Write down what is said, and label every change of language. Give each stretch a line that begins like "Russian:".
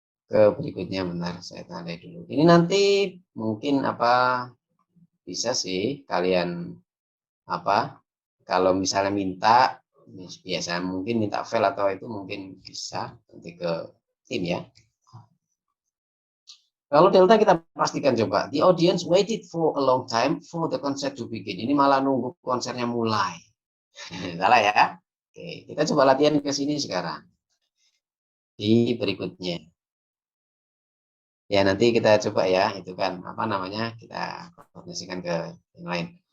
Indonesian: Ke berikutnya, bentar saya tandai dulu. Ini nanti mungkin bisa sih kalian kalau misalnya minta biasa mungkin minta file atau itu mungkin bisa nanti ke tim ya. Kalau delta kita pastikan coba.
English: The audience waited for a long time for the concert to begin.
Indonesian: Ini malah nunggu konsernya mulai. Salah ya. Oke, kita coba latihan ke sini sekarang. Di berikutnya. Ya nanti kita coba ya, itu kan kita koordinasikan ke yang lain.